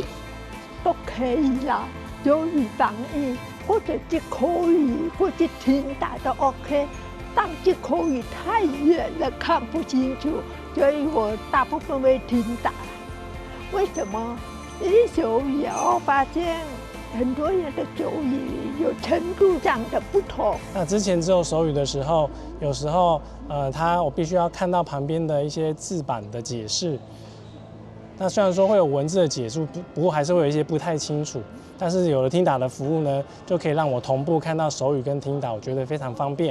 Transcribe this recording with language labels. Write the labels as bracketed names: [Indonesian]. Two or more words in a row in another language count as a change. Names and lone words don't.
[Chinese] 都可以啦，有語翻譯或者是口語或者聽打都 OK， 但是口語太遠了看不清楚，所以我大部分會聽打。為什麼？因為手語我發現很多人的手语有程度上的不同。那之前只有手语的时候，有时候我必须要看到旁边的一些字板的解释。那虽然说会有文字的解说，不过还是会有一些不太清楚。但是有了听打的服务呢，就可以让我同步看到手语跟听打，我觉得非常方便。